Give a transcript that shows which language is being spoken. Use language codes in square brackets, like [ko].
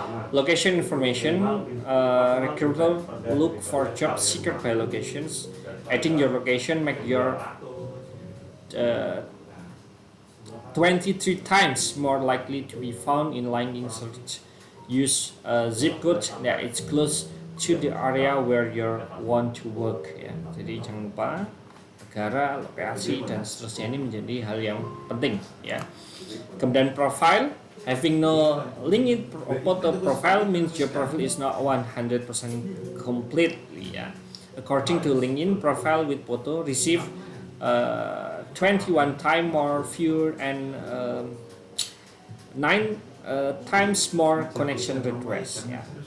[en] Location information, recruiter look for job seeker by locations. Adding your location make your 23 times more likely to be found in LinkedIn search. Use zip code that it's close to the area where you want to work ya. [id] Jadi jangan lupa negara, lokasi dan seterusnya ini menjadi hal yang penting ya. Kemudian profile. [en] Having no LinkedIn photo profile means your profile is not 100% complete. Yeah. According to LinkedIn, profile with photo receive 21 times more view and 9 times more connection request. Ya.